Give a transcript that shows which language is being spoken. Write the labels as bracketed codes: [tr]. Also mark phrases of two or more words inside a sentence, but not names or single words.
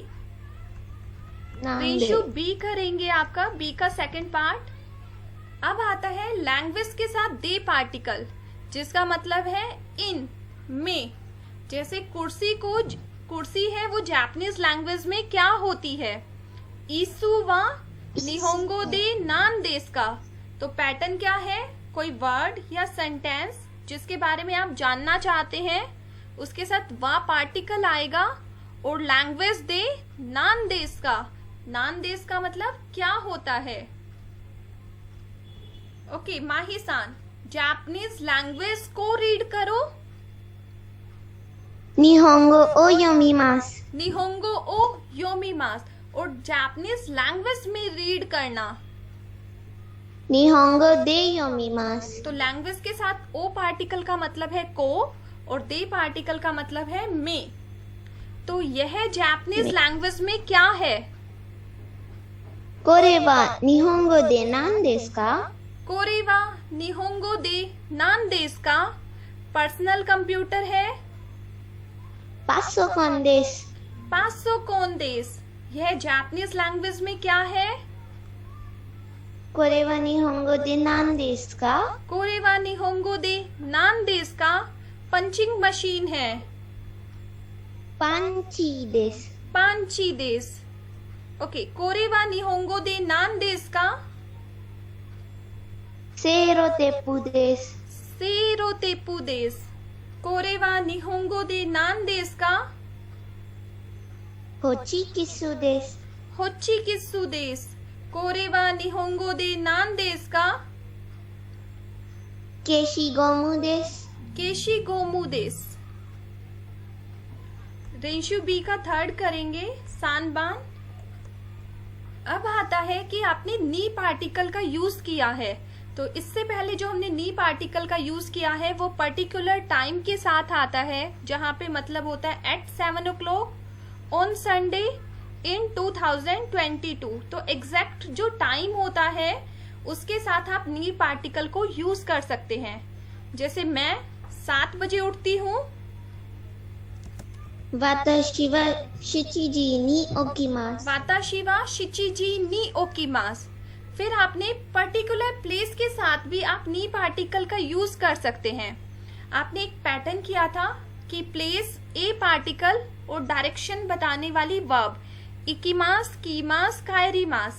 [ja] なんで [hi] रेशो बी करेंगे आपका, बी का सेकंड पार्ट। अब आता है लैंग्वेज के साथ दे पार्टिकल, जिसका मतलब है इन, में। जैसे कुर्सी है वो [en] Japanese language [hi] में क्या होती है? [ja] 椅子は日本語で何ですか. [hi] तो पैटर्न क्या है? कोई वर्ड या सेंटेंस जिसके बारे में आप जानना चाहते हैं, उसके साथ वा पार्टिकल आएगा और लैंग्वेज दे [ja] 何ですか. 何ですか [hi] मतलब क्या होता है? ओके माही-सान, [en] Japanese language [hi] को रीड करो। [ja] 日本語を読みます。日本語を読みます. [hi] और [en] Japanese language [hi] में रीड करना। [ja] 日本語で読みます。 [hi] तो लैंग्वेज के साथ ओ पार्टिकल का मतलब है को और दे पार्टिकल का मतलब है में। तो यह [en] Japanese language [hi] में क्या है? [ja] これは日本語で何ですか? これは日本語で何ですか. [hi] पर्सनल कंप्यूटर है [ja] パソコンです。パソコンです. [hi] यह [en] Japanese language [hi] में क्या है? [ja] これは日本語で何ですか? これは日本語で何ですか [hi] पंचिंग मशीन है। [ja] パンチです。パンチです. オーケー、これは日本語で何ですかセーロテップです。セロテープです. これは日本語で何ですかホチキスです。ホチキスです. これは日本語で何ですか消しゴムです。消しゴムです. [hi] रेंशु बी का थर्ड करेंगे, सानबान। अब आता है कि आपने नी पार्टिकल का यूज किया है। तो इससे पहले जो हमने नी पार्टिकल का यूज किया है वो [en] particular time [hi] के साथ आता है, जहां पे मतलब होता है [en] at 7 o'clock on Sunday in 2022. [hi] तो एग्जैक्ट जो टाइम होता है उसके साथ आप नी पार्टिकल को यूज कर सकते हैं। जैसे मैं 7 बजे उठती हूँ। 私は7時に起きます。 [ja] 私は七時に起きます. [hi] फिर आपने [en] particular place [hi] के साथ भी आप नी पार्टिकल का यूज कर सकते हैं। आपने एक पैटर्न किया था कि प्लेस ए पार्टिकल और डायरेक्शन बताने वाली वर्ब [ja] 行きます、来ます、帰ります.